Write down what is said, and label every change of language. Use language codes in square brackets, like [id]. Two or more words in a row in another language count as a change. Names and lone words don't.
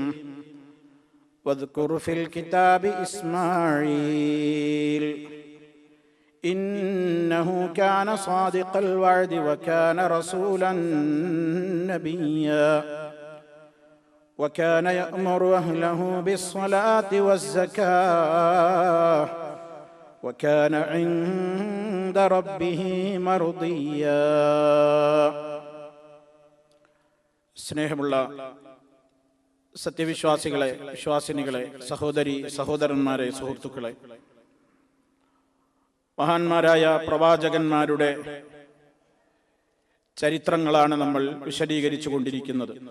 [ar] واذكر في الكتاب إسماعيل إنه كان صادق الوعد وكان رسولا نبيا وكان يأمر أهله بالصلاة والزكاة وكان عند ربه مرضيا. [ml] സ്നേഹമുള്ള സത്യവിശ്വാസികളെ, വിശ്വാസിനികളെ, സഹോദരി സഹോദരന്മാരെ, സുഹൃത്തുക്കളെ, മഹാന്മാരായ പ്രവാചകന്മാരുടെ ചരിത്രങ്ങളാണ് നമ്മൾ വിശദീകരിച്ചു കൊണ്ടിരിക്കുന്നത്.